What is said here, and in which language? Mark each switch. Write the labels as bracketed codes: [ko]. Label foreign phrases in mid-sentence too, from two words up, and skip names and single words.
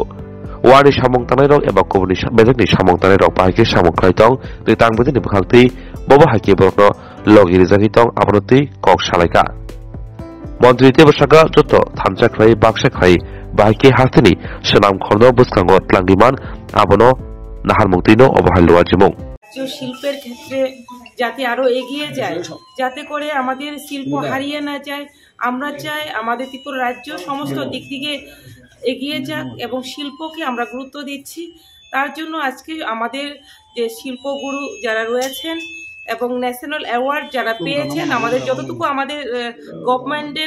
[trp] Wani samung tanai rok eba kubuni bezakni samung tanai rok bahake samung khlai tong tui tangbete ni bukhangti bobo haike borokno logi rijaki tong abroti kok salaika mantri te bosaka joto thamja khlai baksa khlai bahake hastini sonam khorno buskango tlangiman abono nahar muktino obahallwa jimung [bn] শিল্পের ক্ষেত্রে যাতে আরো এগিয়ে যায় যাতে করে আমাদের শিল্প হারিয়ে না যায় আমরা চাই আমাদের ত্রিপুরা রাজ্য সমস্ত দিক থেকে এগিয়ে যাক এবং শিল্পকে আমরা গুরুত্ব দিচ্ছি তার জন্য আজকে আমাদের যে শিল্পগুরু যারা রয়েছেন এবং [en] national award [bn] যারা পেয়েছেন আমাদের যতটুকু আমাদের গভর্নমেন্টের